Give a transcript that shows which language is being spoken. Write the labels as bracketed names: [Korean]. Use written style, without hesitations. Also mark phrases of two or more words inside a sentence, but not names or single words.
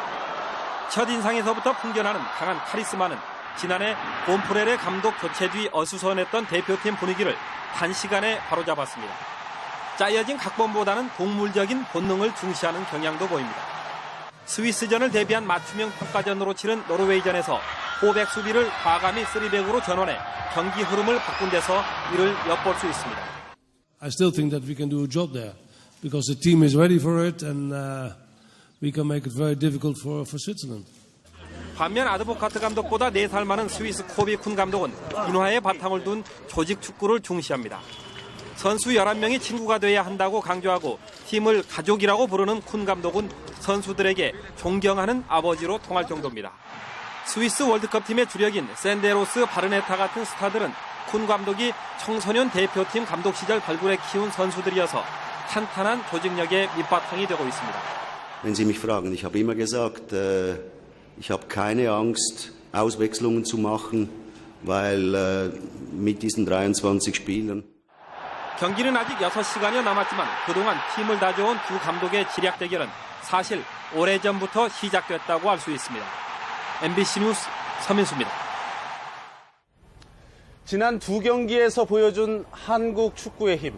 [Korean] 첫인상에서부터 풍겨나는 강한 카리스마는 지난해 본프렐의 감독 교체 뒤 어수선했던 대표팀 분위기를 단시간에 바로잡았습니다. 짜여진 각본보다는 동물적인 본능을 중시하는 경향도 보입니다. 스위스전을 대비한 맞춤형 평가전으로 치른 노르웨이전에서 포백 수비를 과감히 3백으로 전환해 경기 흐름을 바꾼 데서 이를 엿볼 수 있습니다. [English] I still think that we can do a job there because the team is ready for it and we can make it very difficult for Switzerland. [Korean] 반면 아드보카트 감독보다 4살 많은 스위스 코비쿤 감독은 인화에 바탕을 둔 조직 축구를 중시합니다. 선수 11명이 친구가 돼야 한다고 강조하고 팀을 가족이라고 부르는 쿤 감독은 선수들에게 존경하는 아버지로 통할 정도입니다. 스위스 월드컵팀의 주력인 샌데로스, 바르네타 같은 스타들은 쿤 감독이 청소년 대표팀 감독 시절 발굴해 키운 선수들이어서 탄탄한 조직력의 밑바탕이 되고 있습니다. [German] Wenn Sie mich fragen, ich habe immer gesagt, ich habe keine Angst, Auswechslungen zu machen weil mit diesen 23 Spielern [Korean] 경기는 아직 6시간여 남았지만 그동안 팀을 다져온 두 감독의 지략 대결은 사실 오래전부터 시작됐다고 할 수 있습니다. MBC 뉴스 서민수입니다. 지난 두 경기에서 보여준 한국 축구의 힘.